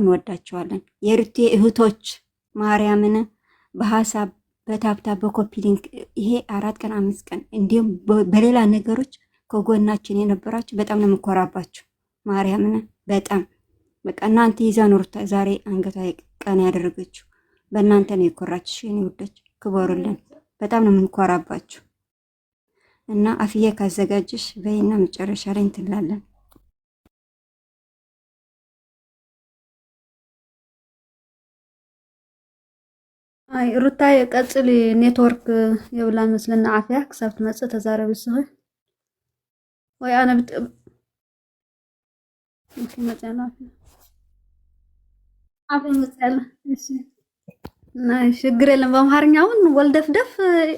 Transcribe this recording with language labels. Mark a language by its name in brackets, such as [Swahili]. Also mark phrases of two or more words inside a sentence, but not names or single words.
[Amharic] እንወዳቸዋለን። የሩቴ እህቶች ማርያምን በሐሳብ በታብታ በኮፒ ሊንክ ይሄ 4 ቀን 5 ቀን እንዲሁም በሌላ ነገሮች ከጎናችን የነበራችሁ በጣም ነው የምኮራባችሁ። ማርያምን በጣም በቃ እናንተ ይዛ ኖርታ ዛሬ አንገቷ ቀን ያደረገችው በእናንተ ነው የኮራችሽ። የኔ ውዶች ክበሩልን። በጣም ነው የምንኮራባችሁ። እና አፍዬ ካዘጋጅሽ በይና መጨረሻ ላይ እንትላለን። [Tigrinya] አይ ሩታይ ቀጽሊ ኔትወርክ የብላ መስለና ዓፍያ ክሳብ ትመጽእ ተዛረብ ስኸ ወይ አነ ብጥ እሺ መጽአና ዓፍያ መጽአላ እሺ ናይ [Amharic] ችግር የለም። በአምሃርኛውን ወልደፍደፍ